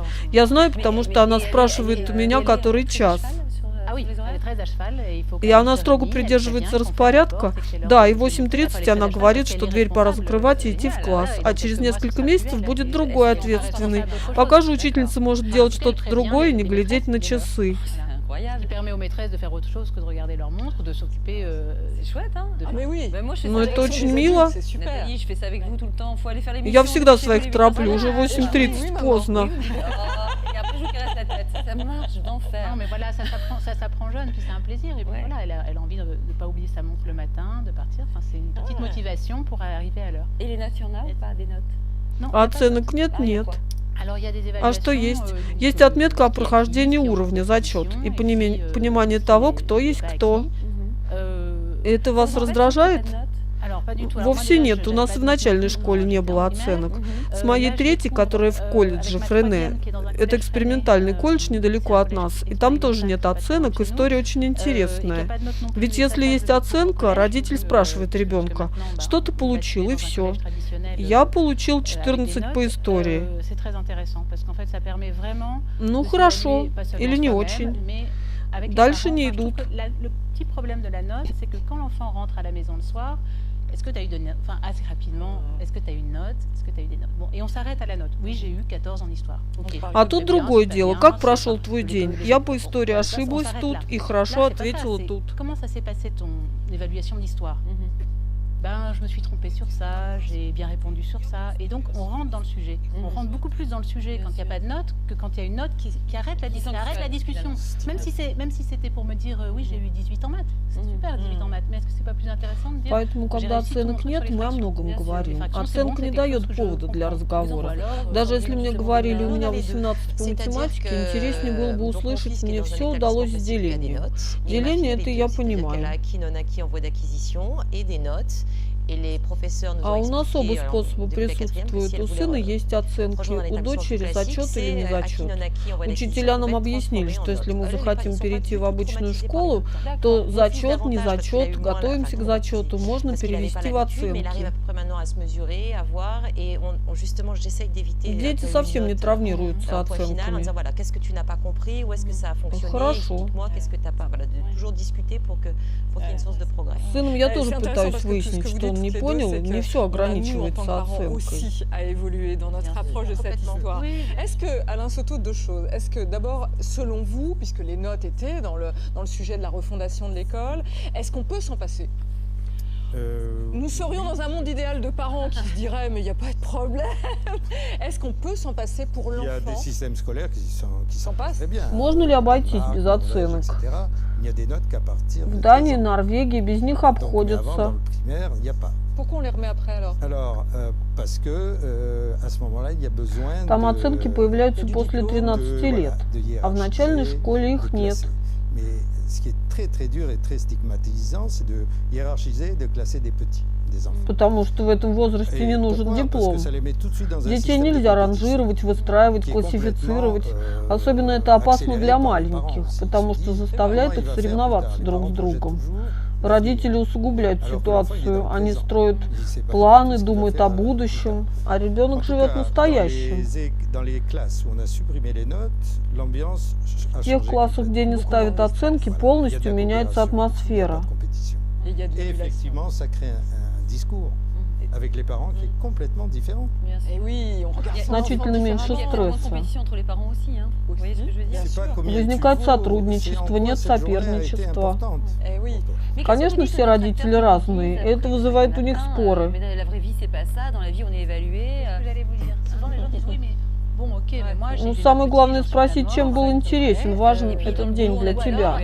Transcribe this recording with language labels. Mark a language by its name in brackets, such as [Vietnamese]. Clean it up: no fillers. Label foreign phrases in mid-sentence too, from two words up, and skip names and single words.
[Russian] Я знаю, потому что она спрашивает у меня, который час. И она строго придерживается распорядка. Да, и в 8:30 она говорит, что дверь пора закрывать и идти в класс. А через несколько месяцев будет другой ответственный. Пока же учительница может делать что-то другое и не глядеть на часы. [French] Qui permet aux maîtresses de faire autre chose que de regarder leur montre, de s'occuper. C'est chouette, hein? Mais oui. [Russian] Ну это очень мило. Я всегда своих тороплю, уже 8:30, поздно. [French] Non, mais voilà, ça s'apprend jeune, puis c'est un plaisir. Et puis voilà, elle a envie de ne pas oublier sa montre le matin, de partir. Enfin, c'est une petite motivation pour arriver à l'heure. Et les notes, il y en a ou pas des notes? Non. [Russian] Оценок нет, нет. А что есть? Есть отметка о прохождении уровня, зачет, и понимание того, кто есть кто. Это вас раздражает? Вовсе нет, у нас и в начальной школе не было оценок. С моей третьей, которая в колледже Френе, это экспериментальный колледж недалеко от нас, и там тоже нет оценок, история очень интересная. Ведь если есть оценка, родитель спрашивает ребенка, что ты получил, и все. Я получил 14 по истории. Ну хорошо, или не очень. Дальше не идут. [French] Est-ce que tu as eu de notes? Enfin, assez rapidement, est-ce que tu as eu une note? Est-ce que tu as eu des notes? Bon, et on s'arrête à la note. Oui, j'ai eu 14 en histoire. Okay. [Russian] А тут другое дело. Как прошел твой день? Я по истории ошиблась тут и хорошо ответила тут. [French] Comment ça s'est passé ton évaluation d'histoire? Ben, je me suis trompée sur ça, j'ai bien répondu sur ça. Et donc, on rentre dans le sujet. On rentre beaucoup plus dans le sujet quand il n'y a pas de note que quand il y a une note qui arrête la discussion. Même si c'était pour me dire, oui, j'ai eu 18 en maths. C'est super, 18 en maths. Mais est-ce que c'est pas plus intéressant de dire... [Russian] Поэтому, когда оценок нет, мы о многом говорим. Оценка не дает повода для разговора. Даже если мне говорили, у меня 18 по математике, интереснее было бы услышать, мне все удалось с делением. Деление — это я понимаю. А у нас оба способа присутствуют. У сына есть оценки, у дочери зачет или не зачет. Учителя нам объяснили, что если мы захотим перейти в обычную школу, то зачет, не зачет, готовимся к зачету, можно перевести в оценки. [French] maintenant à se mesurer, à voir, et justement, j'essaye d'éviter. [Russian] Дети совсем не травмируются оценками. [French] En disant, voilà, qu'est-ce que tu n'as pas compris, où est-ce que ça a fonctionné, explique-moi, qu'est-ce que tu n'as pas. Voilà, de toujours discuter pour qu'il y ait une source de progrès. [Russian] С сыном я тоже пытаюсь выяснить, что он не понял, не все ограничивается оценкой. [French] Aussi à évoluer dans notre approche de cette histoire. Est-ce que, Alain Soto, deux choses. Est-ce que d'abord, selon vous, puisque les notes étaient dans le sujet de la refondation de l'école, est-ce qu'on peut s'en passer? Nous serions dans un monde idéal de parents qui se diraient mais il n'y a pas de problème. Est-ce qu'on peut s'en passer pour l'enfant? Il y a des systèmes scolaires qui s'en passent très bien. [Russian] Можно ли обойтись без оценок? В Дании, Норвегии без них обходятся. [French] Pourquoi on les remet après alors? Alors, parce que à ce moment-là, il y a besoin. [Russian] Там оценки появляются после 13 лет, а в начальной школе их нет. [French] Ce qui est très dur et très stigmatisant, c'est de hiérarchiser, de classer des petits, des enfants. [Russian] Потому что в этом возрасте не нужен диплом. Детей нельзя ранжировать, выстраивать, классифицировать. Особенно это опасно для маленьких, потому что заставляет их соревноваться друг с другом. Родители усугубляют ситуацию, они строят планы, думают о будущем, а ребенок живет настоящим. В тех классах, где не ставят оценки, полностью меняется атмосфера. [French] Avec les parents qui est complètement différent. Et oui, on regarde [Russian] значительно меньше стресса. Возникает сотрудничество, нет соперничества. Конечно, все родители разные, и это вызывает у них споры. Ну, самое главное спросить, чем был интересен, важен этот день для тебя.